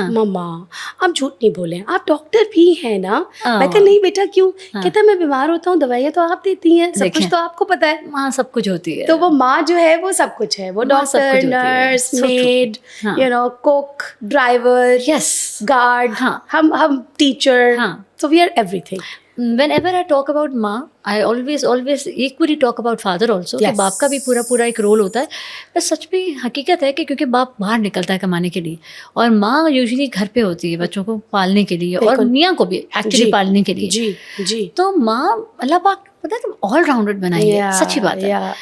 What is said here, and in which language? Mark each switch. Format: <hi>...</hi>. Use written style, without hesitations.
<ur>مما آپ جھوٹ نہیں بولیں, آپ ڈاکٹر بھی ہیں نا؟ میں کہا نہیں بیٹا کیوں؟ کہتا ہے میں بیمار ہوتا ہوں دوائیاں تو آپ دیتی ہیں, سب کچھ تو آپ کو پتہ ہے. ماں سب کچھ ہوتی ہے. تو وہ ماں جو ہے وہ سب کچھ ہے, وہ ڈاکٹر, نرس, میڈ, کوک, ڈرائیور, گارڈ, ہم teacher,</ur> <en>so we are everything. Whenever I talk about ماں, I always equally talk about father also.</en> <ur>کہ باپ کا بھی پورا ایک رول ہوتا ہے. بس سچ میں حقیقت ہے کہ کیونکہ باپ باہر نکلتا ہے کمانے کے لیے, اور ماں یوزلی گھر پہ ہوتی ہے بچوں کو پالنے کے لیے, اور میاں کو بھی ایکچولی پالنے کے لیے. جی تو ماں اللہ پاک پتہ ہے آل راؤنڈر بنائی ہے, سچی بات ہے.</ur>